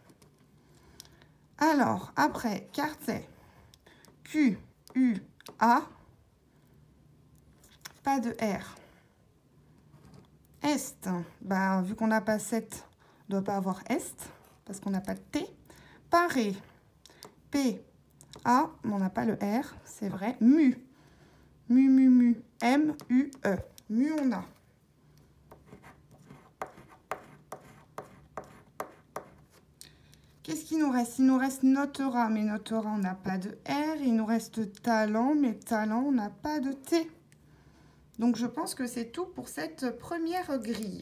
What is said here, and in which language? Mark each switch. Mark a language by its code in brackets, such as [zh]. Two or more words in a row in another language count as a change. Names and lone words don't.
[fr] Alors, après, quartet, Q, U, A, pas de R. Est, bah, vu qu'on n'a pas 7, on ne doit pas avoir Est, parce qu'on n'a pas de T. Paré, P, A, mais on n'a pas le R, c'est vrai. Mu, mu, mu, mu, M, U, E. Mu, on a. Qu'est-ce qu'il nous reste? Il nous reste notera, mais notera, on n'a pas de R. Il nous reste talent, mais talent, on n'a pas de T. Donc, je pense que c'est tout pour cette première grille.